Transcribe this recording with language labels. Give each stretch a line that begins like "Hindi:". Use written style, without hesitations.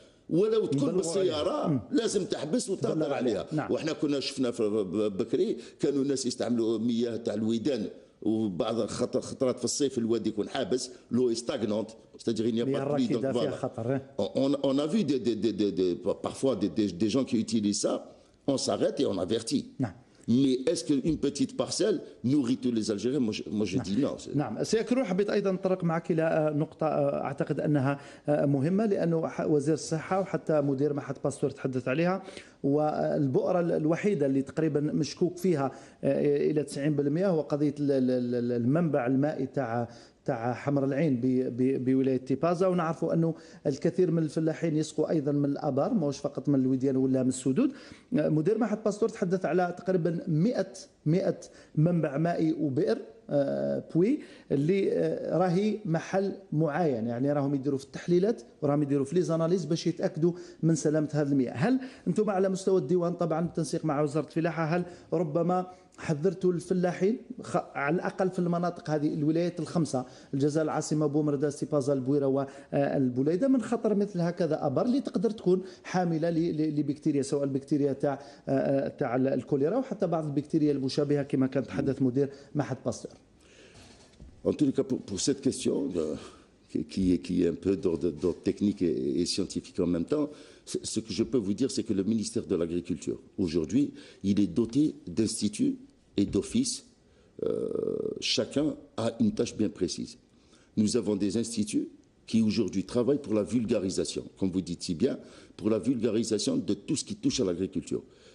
Arabic: ولو تكون بالسياره لازم تحبس وتهضر عليها. وحنا كنا شفنا في بكري كانوا الناس يستعملوا مياه تاع الويدان وبعض خطرات في الصيف الوادي يكون حابس لو ستاغنونت
French: c'est-à-dire il n'y a pas de pluie donc voilà. On a vu parfois des gens qui utilisent ça, on s'arrête et on avertit. Mais est-ce qu'une petite parcelle nourrit tous les Algériens? Moi je dis non.
Arabic: نعم سيكون حبيت ايضا نتطرق معك الى نقطه اعتقد انها مهمه لانه وزير الصحه وحتى مدير معهد باستور تحدث عليها، والبؤره الوحيده اللي تقريبا مشكوك فيها الى 90% هو قضيه المنبع المائي تاع حمر العين بولايه تيبازا. ونعرفوا انه الكثير من الفلاحين يسقوا ايضا من الابار، ماهوش فقط من الوديان ولا من السدود. مدير معهد باستور تحدث على تقريبا 100 منبع مائي وبئر بوي اللي راهي محل معاين، يعني راهم يديروا في التحليلات وراهم يديروا في لي زاناليز باش يتاكدوا من سلامه هذه المياه. هل انتم على مستوى الديوان طبعا بالتنسيق مع وزاره الفلاحه هل ربما حذرتوا الفلاحين على الاقل في المناطق هذه الولايات الخمسه الجزائر العاصمه بومرداس تيبازا البويره والبوليده من خطر مثل هكذا ابار اللي تقدر تكون حامله لبكتيريا، سواء البكتيريا تاع الكوليرا وحتى بعض البكتيريا المشابهه كما كان تحدث مدير معهد باستور.
French: En tout cas, pour cette question qui est un peu d'ordre technique et scientifique en même temps, ce que je peux vous dire, c'est que le ministère de l'Agriculture, aujourd'hui, il est doté d'instituts et d'offices. Chacun a une tâche bien précise. Nous avons des instituts qui aujourd'hui travaillent pour la vulgarisation, comme vous dites si bien, pour la vulgarisation de tout ce qui touche à l'agriculture.